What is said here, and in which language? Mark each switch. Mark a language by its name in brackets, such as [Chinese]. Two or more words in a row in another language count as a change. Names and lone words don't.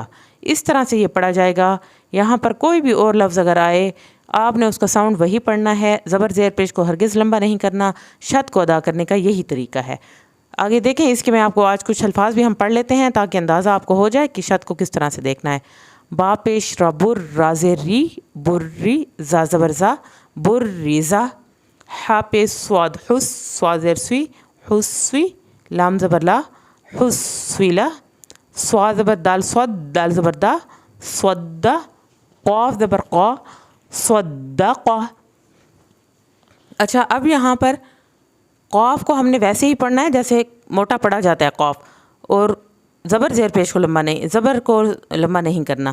[Urdu] اس طرح سے یہ پڑھا جائے گا. یہاں پر کوئی بھی اور لفظ اگر آئے آپ نے اس کا ساؤنڈ وہی پڑھنا ہے, زبر زیر پیش کو ہرگز لمبا نہیں کرنا. شد کو ادا کرنے کا یہی طریقہ ہے. آگے دیکھیں اس کے میں آپ کو آج کچھ الفاظ بھی ہم پڑھ لیتے ہیں تاکہ اندازہ آپ کو ہو جائے کہ شد کو کس طرح سے دیکھنا ہے. با پیش را بر را زیر ری بری زا زبر زا بر ریزا. ہا پیش سواد حس سواد زیر سوی حسوی. لام زبر لا حسویلا. سوا زبر دال سود دال زبر دا سودا. قاف زبر قا صدقا. اچھا اب یہاں پر قاف کو ہم نے ویسے ہی پڑھنا ہے جیسے موٹا پڑھا جاتا ہے قاف, اور زبر زیر پیش کو لمبا نہیں, زبر کو لمبا نہیں کرنا.